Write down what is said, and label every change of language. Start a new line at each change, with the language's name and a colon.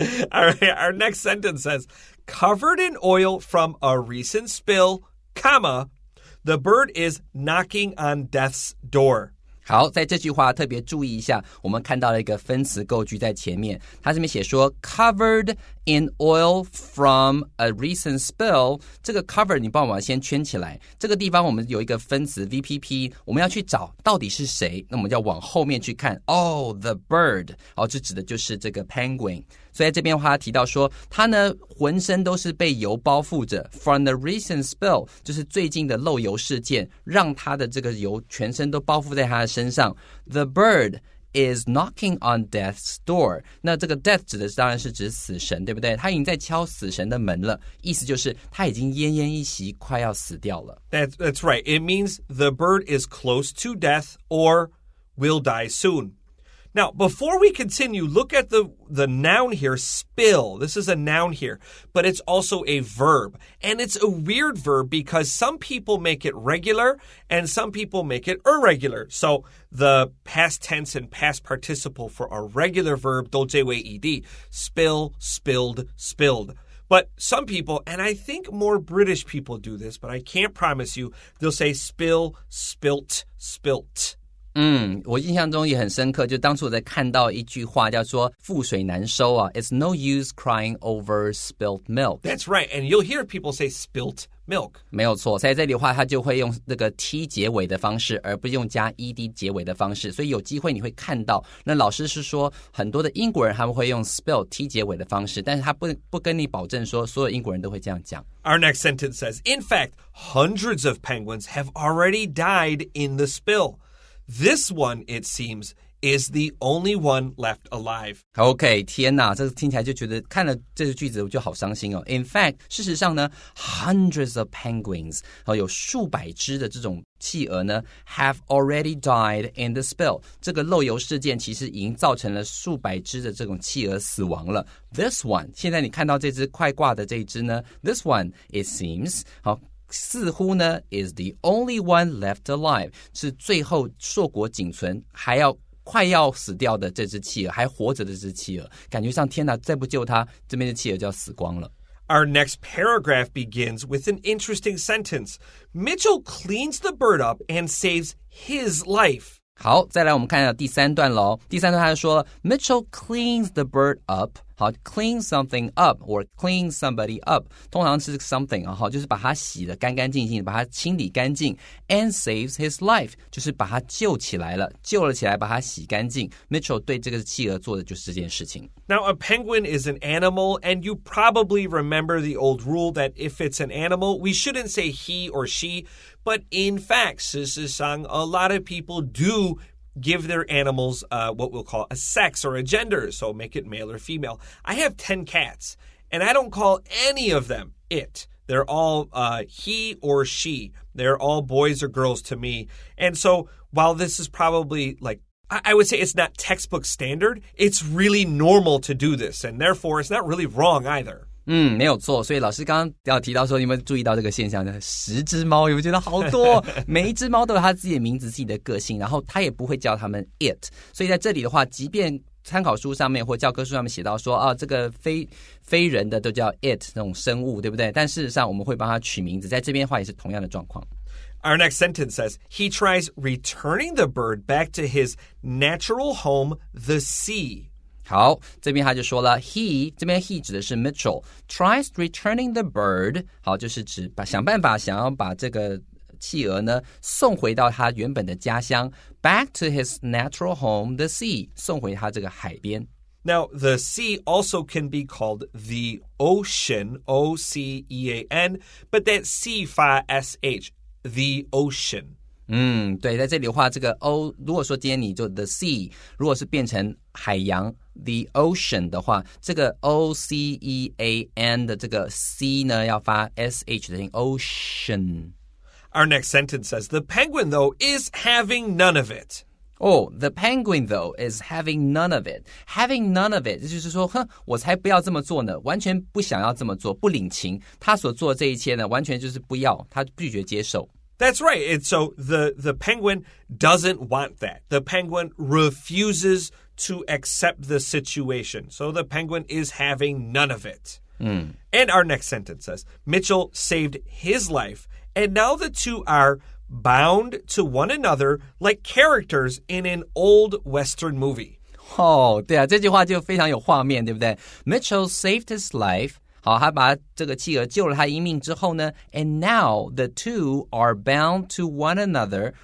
English: All right, our next sentence says, covered in oil from a recent spill, comma,The bird is knocking on death's door.
Chinese: 好，在这句话特别注意一下，我们看到了一个分词构句在前面，它这边写说
English: covered in oil from a recent spill，
Chinese: 这个 cover 你帮我们先圈起来，这个地方我们有一个分词 VPP， 我们要去找到底是谁，那我们要往后面去看 the bird， 好，这指的就是这个 penguin。所以在这边的话，他提到说，他呢浑身都是被油包覆着 ，
English: from the recent spill，
Chinese: 就是最近的漏油事件，让他的这个油全身都包覆在他的身上。
English: The bird is knocking on death's door。
Chinese: 那这个 death 指的当然是指死神，对不对？他已经在敲死神的门了，意思就是他已经奄奄一息，快要死掉了。
English: That's right. It means the bird is close to death or will die soon.Now, before we continue, look at the noun here, spill. This is a noun here, but it's also a verb. And it's a weird verb because some people make it regular and some people make it irregular. So the past tense and past participle for a regular verb,
Chinese: 都这位
English: ed, spill, spilled, spilled. But some people, and I think more British people do this, but I can't promise you, they'll say spill, spilt, spilt.
Chinese: 我印象中也很深刻，就当初我在看到一句话叫做覆水难收啊
English: It's no use crying over spilt milk. That's right, and you'll hear people say spilt milk.
Chinese: 没有错，在这里的话，它就会用这个 t 结尾的方式，而不是用加 ed 结尾的方式。所以有机会你会看到，那老师是说很多的英国人他们会用 spill t 结尾的方式，但是他不跟你保证说所有英国人都会这样讲。
English: Our next sentence says, in fact, hundreds of penguins have already died in the spill.This one, it seems, is the only one left alive.
Chinese: OK, 天哪，这听起来就觉得看了这个句子我就好伤心哦。
English: In fact,
Chinese: 事实上呢
English: hundreds of penguins,
Chinese: 有数百只的这种企鹅呢
English: have already died in the spill.
Chinese: 这个漏油事件其实已经造成了数百只的这种企鹅死亡了。
English: This one,
Chinese: 现在你看到这只快挂的这一只呢
English: This one, it seems,
Chinese: 似乎呢
English: is the only one left alive
Chinese: 是最后硕果仅存还要快要死掉的这只企鹅还活着的这只企鹅感觉上天哪再不救它这边的企鹅就要死光了
English: Our next paragraph begins with an interesting sentence. Mitchell cleans the bird up and saves his life.
Chinese: 好再来我们看到第三段咯第三段他就说
English: Mitchell cleans the bird up
Chinese: 好
English: clean something up or clean somebody up
Chinese: 通常是 something 好就是把它洗得干干净净把它清理干净
English: and saves his life
Chinese: 就是把它救起来了救了起来把它洗干净 Mitchell 对这个企鹅做的就是这件事情
English: Now a penguin is an animal and you probably remember the old rule that if it's an animal we shouldn't say he or she but in fact
Chinese: 事实上
English: a lot of people do give their animals what we'll call a sex or a gender, so make it male or female. I have 10 cats, and I don't call any of them it. They're all he or she. They're all boys or girls to me. And so while this is probably like, I would say it's not textbook standard, it's really normal to do this, and therefore it's not really wrong either.
Chinese: 没有错所以老师刚刚要提到说你有没有注意到这个现象呢10只猫有没有觉得好多每一只猫都有它自己的名字自己的个性然后它也不会叫它们 it 所以在这里的话即便参考书上面或教科书上面写到说这个非人的都叫 it 那种生物对不对但事实上我们会帮它取名字在这边的话也是同样的状况
English: Our next sentence says, he tries returning the bird back to his natural home, the sea.
Chinese: 好这边他就说了 he 这边 he 指的是 Mitchell
English: tries returning the bird
Chinese: 好就是指想办法想要把这个企鹅呢送回到他原本的家乡
English: back to his natural home the sea
Chinese: 送回他这个海边
English: Now the sea also can be called the ocean O-C-E-A-N but that C
Chinese: 发
English: S-H the ocean
Chinese: 对在这里的话这个 O 如果说今天你就 the sea 如果是变成海洋 the ocean 的话这个 O-C-E-A-N 的这个 C 呢要发 S-H 的音 ocean
English: Our next sentence says, the penguin though is having none of it the penguin though is having none of it
Chinese: having none of it 就是说我才不要这么做呢完全不想要这么做不领情他所做的这一切呢完全就是不要他拒绝接受
English: That's right. And so the penguin doesn't want that. The penguin refuses to accept the situation. So the penguin is having none of it. And our next sentence says, Mitchell saved his life, and now the two are bound to one another like characters in an old Western movie.
Chinese: 对啊，这句话就非常有画面，对不对？
English: Mitchell saved his life.
Chinese: 好，他把这个企鹅救了他一命之后呢
English: and now the two are bound to one another.